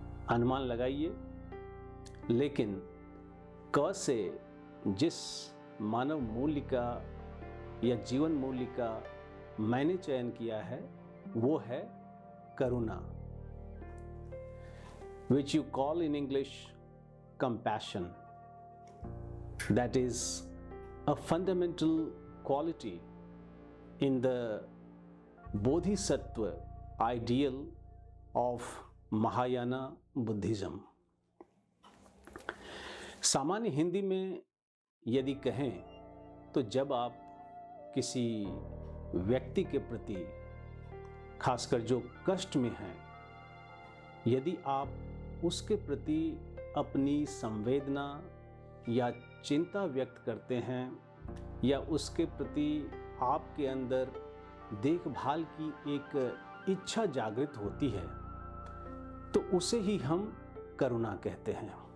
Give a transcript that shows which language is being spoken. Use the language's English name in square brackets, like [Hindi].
[Hindi] अनुमान लगाइए, लेकिन क से जिस मानव मूल्य का या जीवन मूल्य का मैंने चयन किया है वो है करुणा, [English] which you call in English compassion. That is a fundamental quality in the Bodhisattva ideal of Mahayana Buddhism. [Hindi] सामान्य हिंदी में यदि कहें तो जब आप किसी व्यक्ति के प्रति, खासकर जो कष्ट में हैं, यदि आप उसके प्रति अपनी संवेदना या चिंता व्यक्त करते हैं या उसके प्रति आपके अंदर देखभाल की एक इच्छा जागृत होती है तो उसे ही हम करुणा कहते हैं।